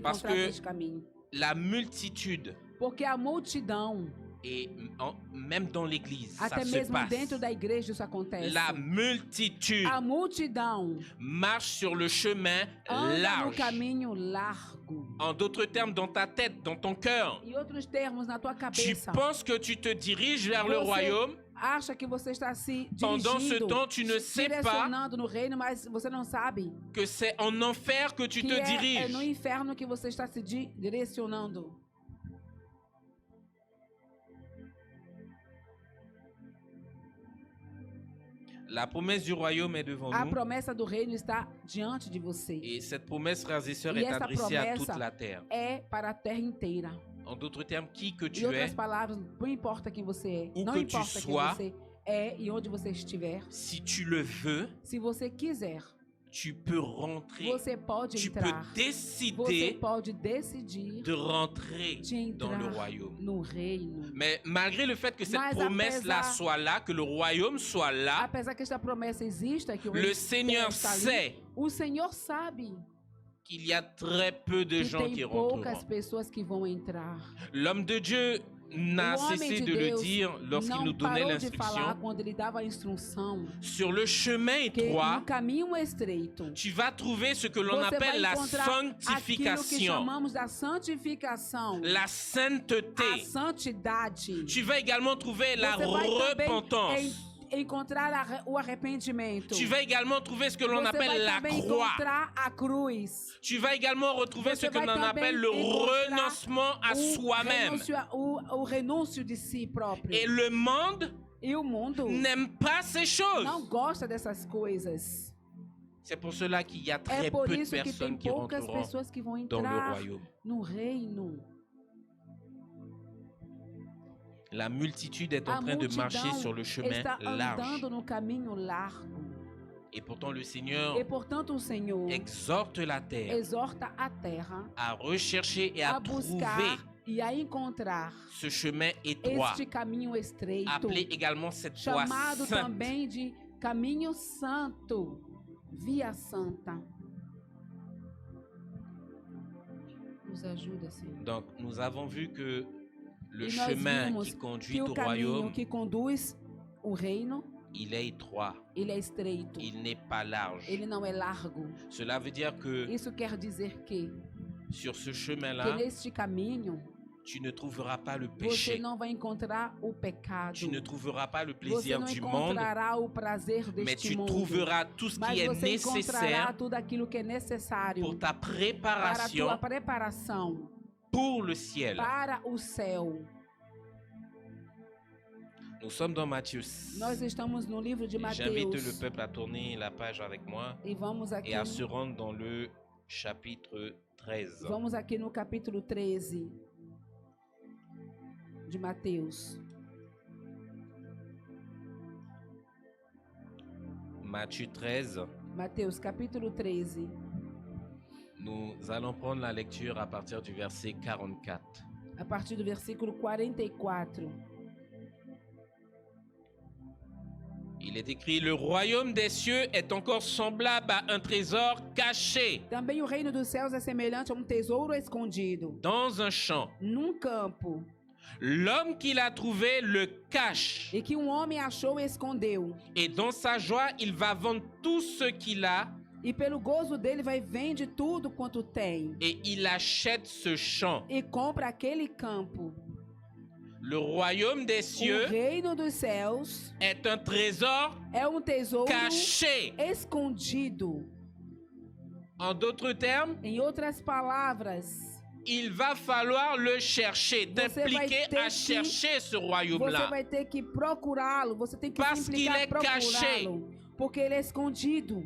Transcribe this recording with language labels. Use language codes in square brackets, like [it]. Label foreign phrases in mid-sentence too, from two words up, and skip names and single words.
[fr] Parce [pt] encontradas [fr] que- [pt] neste caminho. [fr] La multitude, [pt] Porque a multidão, [fr] et même dans l'église, ça [pt] até [fr] se [pt] mesmo [fr] passe. [pt] dentro da igreja isso acontece. [fr] La multitude [pt] A multidão [fr] marche sur le chemin [pt] anda no [fr] large. [pt] caminho largo. [fr] En d'autres termes, dans ta tête, dans ton cœur, [pt] Em outros termos, na tua [fr] tu [pt] cabeça, [fr] penses que tu te diriges vers le [pt] Você [fr] royaume. [pt] acha que você está se [fr] Pendant ce [pt] dirigindo, [fr] temps, tu ne sais pas [pt] direcionando no reino, mas você não sabe [fr] que c'est en enfer que tu [pt] que [fr] te [pt] é [fr] diriges. [pt] no inferno que você está se direcionando. [fr] La promesse du royaume est devant [pt] A [fr] nous. [pt] promessa do reino está diante de você. [fr] Et cette promesse, frères et sœurs, [pt] E [fr] est [pt] essa [fr] adressée à [pt] promessa [fr] toute la terre. [pt] É para a terra inteira. [fr] En d'autres termes, qui que [pt] Em [fr] tu [pt] outras [fr] es, [pt] palavras, não importa quem você é, [fr] Où [pt] não [fr] que tu [pt] importa quem [fr] sois, [pt] você é e onde você estiver, [fr] si tu le veux, [pt] se você quiser, [fr] tu peux rentrer. [pt] você pode [fr] Tu peux [pt] entrar. Você [fr] décider [pt] pode decidir [fr] de rentrer [pt] de [fr] dans le [pt] entrar [fr] royaume. [pt] no reino. [fr] Mais malgré le fait que cette [pt] Mas [fr] promesse-là [pt] apesar- [fr] soit là, que le royaume soit là, [pt] Apesar que esta promessa exista, que o [fr] le [pt] reino [fr] Seigneur [pt] está ali, [fr] sait [pt] o Senhor sabe [fr] qu'il y a très peu de [pt] que [fr] gens qui [pt] tem poucas [fr] rentreront. [pt] pessoas que vão entrar. [fr] L'homme de Dieu n'a [pt] O homem [fr] cessé [pt] de [fr] de le [pt] Deus [fr] dire lorsqu'il [pt] não [fr] nous donnait [pt] parou de falar [fr] l'instruction. [pt] quando ele dava a instrução [fr] Sur le chemin [pt] que [fr] étroit, [pt] no caminho estreito [fr] tu vas trouver ce que l'on [pt] você vai [fr] appelle la [pt] encontrar aquilo que [fr] sanctification, [pt] chamamos da santificação, [fr] la [pt] a [fr] sainteté. [pt] santidade. [fr] Tu vas également trouver la [pt] Você vai também [fr] repentance. [pt] encontrar o arrependimento. [fr] Tu vas également trouver ce que l'on [pt] Você vai [fr] appelle la [pt] também [fr] croix. [pt] encontrar a cruz. [fr] Tu vas également retrouver [pt] Você [fr] ce que [pt] vai [fr] l'on [pt] também [fr] appelle le [pt] encontrar [fr] renoncement à soi-même. [pt] O renúncio de si próprio. [fr] Et le monde [pt] E o mundo [fr] n'aime pas ces choses. [pt] não gosta dessas coisas. [fr] C'est pour cela qu'il y a [pt] É [fr] très [pt] por [fr] peu de [pt] isso que tem [fr] personnes qui [pt] poucas [fr] rentreront [pt] pessoas que vão [fr] dans le [pt] entrar [fr] royaume. [pt] no reino. [fr] La multitude est en [pt] A [fr] train de marcher [pt] multidão [fr] sur le chemin [pt] está [fr] large. [pt] andando no caminho largo. [fr] Et pourtant le Seigneur [pt] E portanto o Senhor [fr] exhorte la terre [pt] exorta a terra [fr] à rechercher et [pt] a [fr] à [pt] buscar [fr] trouver [pt] e a encontrar [fr] ce chemin étroit, [pt] este caminho estreito, [fr] appelé également cette voie [pt] chamado [fr] sainte. [pt] também de caminho santo, via santa. Nos ajuda, Senhor. [fr] Donc nous avons vu que le [pt] E nós [fr] chemin [pt] vimos [fr] qui [pt] que [fr] conduit [pt] o [fr] au [pt] caminho [fr] royaume, [pt] que conduz o reino, [fr] il est étroit, [pt] ele é estreito. [fr] il n'est pas large. [pt] Ele não é largo. [fr] Cela veut dire que [pt] Isso quer dizer que [fr] sur ce chemin-là, [pt] neste caminho [fr] tu ne trouveras pas le [pt] você [fr] péché, [pt] não vai encontrar o pecado. [fr] tu ne trouveras pas le [pt] Você [fr] plaisir [pt] não [fr] du monde, [pt] encontrará o prazer [fr] mais [pt] deste [fr] tu [pt] mundo. [fr] trouveras tout ce [pt] Mas [fr] qui est [pt] você encontrará [fr] nécessaire [pt] tudo aquilo que é necessário [fr] pour ta [pt] para a [fr] préparation [pt] tua preparação [fr] pour le ciel. [pt] para o céu. [fr] Nous sommes dans Matthieu. [pt] Nós estamos no livro de [fr] J'invite le [pt] Mateus [fr] peuple à tourner la page avec moi [pt] e vamos aqui, [fr] et à se rendre dans le chapitre 13. [pt] vamos aqui no capítulo 13 de Mateus. [fr] Matthieu 13, [pt] Mateus capítulo 13. [fr] nous allons prendre la lecture à partir du verset 44. [pt] A partir do versículo 44. [fr] Il est écrit: le royaume des cieux est encore semblable à un trésor caché [pt] Também o reino dos céus é semelhante a um tesouro escondido [fr] dans un champ. [pt] num campo, [fr] L'homme qui l'a trouvé le cache, [pt] e que um homem achou e escondeu. [fr] et dans sa joie, il va vendre tout ce qu'il a [pt] E pelo gozo dele vai vende tudo quanto tem [fr] et il achète ce champ. [pt] e compra aquele campo. [fr] Le royaume des [pt] O [fr] cieux [pt] reino dos céus [fr] est un trésor [pt] é um tesouro [fr] caché. [pt] escondido. [fr] En d'autres termes, [pt] Em outras palavras, [fr] il va falloir le chercher, [pt] Você vai [fr] t'impliquer [pt] ter [fr] à [pt] que- [fr] chercher ce [pt] você [fr] royaume-là. [pt] vai ter que procurá-lo, você tem que [fr] Parce [pt] se [fr] qu'il [pt] implicar [fr] est caché. [pt] procurá-lo, porque ele é escondido.